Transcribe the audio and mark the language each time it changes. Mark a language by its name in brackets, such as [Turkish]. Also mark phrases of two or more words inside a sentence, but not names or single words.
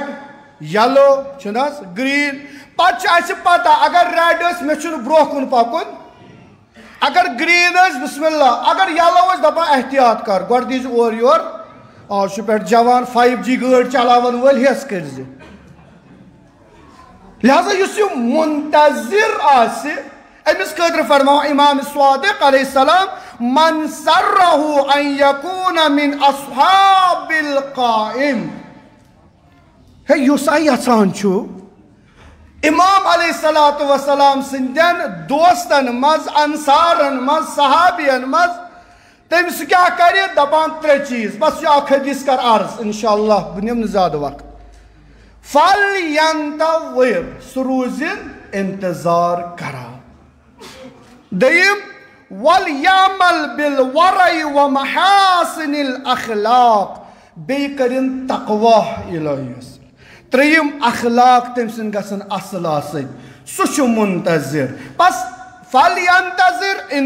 [Kashmiri] یلو چھُنہٕ حظ گریٖن پتہٕ چھِ اَسہِ پتہ اگر ریڈ ٲسۍ مےٚ چھُنہٕ برونٛہہ کُن پکُن اگر گریٖن ٲسۍ [Arabic] بسم اللہ [Kashmiri] اگر یلو ٲسۍ دپان احتیاط کر گۄڈٕ دیٖزِ اورٕ یور آز چھُ پٮ۪ٹھ جوان 5G گٲڑۍ چلاون وٲلۍ ہٮ۪س کٔرۍزِ لہذا یُس یہِ منتظر آسہِ أمِس خٲطرٕ فرماو امام صادق [Arabic] علیہ السلام من سرہ ان یکون من اصحاب القائم [Kashmiri] ہے یُس یژھان چھُ امام [Arabic] علیہ الصلوۃ والسلام [Kashmiri] سٕنٛدٮ۪ن دوستن منٛز انصارن منٛز صحابین منٛز تٔمِس کیٛاہ کرِ دپان 3 چیٖز بس یہِ اکھ حدیث کر عرض انشاءاللہ بہٕ نِمہٕ نہٕ زیادٕ وقت فَلْيَنْتَظِرْ سُہ روٗزِن انتظار کران دوٚیِم [Arabic] وَلْيَعْمَلْ بِالْوَرَعِ وَمَحَاسِنِ الْأَخْلَاقِ [Kashmiri] بیٚیہِ کٔرِن تقوا الہیَس ترٛیٚیِم اخلاق تٔمۍ سٕنٛدۍ گژھن اصٕل آسٕنۍ سُہ چھُ منتظر بس فَلْيَنْتَظِرْ